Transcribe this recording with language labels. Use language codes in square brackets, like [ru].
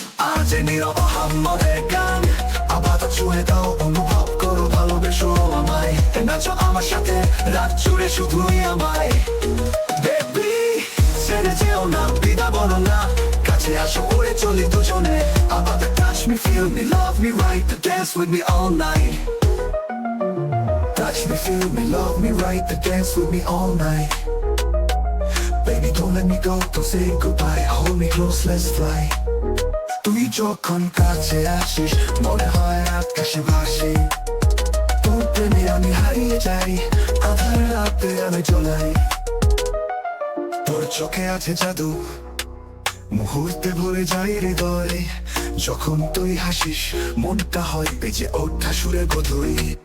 [bn] আজ নীরব আহাম্মদের গান, আপাতত ছুঁয়ে দাও, অনুভব করো, ভালোবেসো আমায়, নাচো আমার সাথে রাত জুড়ে শুধুই আমায়। বেবি ছেড়ে যেও না, বিদায় বলো না, কাছে আসো ওরে চলি দুজনে, আমাদের [en] touch me, feel me, love me right, dance with me all night। Touch me, feel me, love me right, dance with me all night। Baby don't let me go, don't say goodbye, hold me close, let's fly। [bn] তুই যখন কাছে আসিস মনে হয় আকাশে ভাসি, তোর প্রেমে আমি হারিয়ে যাই, আধার রাতে আমি চলাই। তোর চোখে আছে জাদু, মুহূর্তে ভরে যায় হৃদয়, যখন তুই হাসিস মনটা হয় বেজে ওঠা সুরের গধুই।